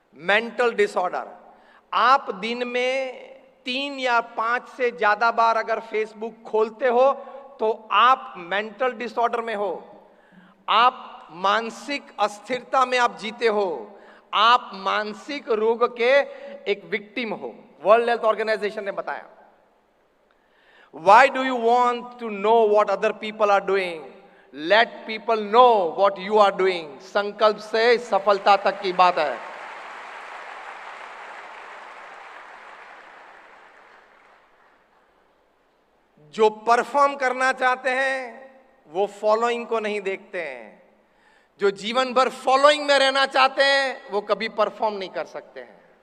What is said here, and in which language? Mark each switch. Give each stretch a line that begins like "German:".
Hindi: Mental disorder. आप दिन में 3 या 5 से ज्यादा बार अगर फेसबुक खोलते हो तो आप मेंटल डिसऑर्डर में हो, आप मानसिक अस्थिरता में आप जीते हो, आप मानसिक रोग के एक विक्टिम हो। वर्ल्ड हेल्थ ऑर्गेनाइजेशन ने बताया।
English: Why do you want to know what other people are doing? Let people know what you are doing.
Hindi: संकल्प से सफलता तक की बात है। जो परफॉर्म करना चाहते हैं वो फॉलोइंग को नहीं देखते हैं। जो जीवन भर फॉलोइंग में रहना चाहते हैं वो कभी परफॉर्म नहीं कर सकते हैं।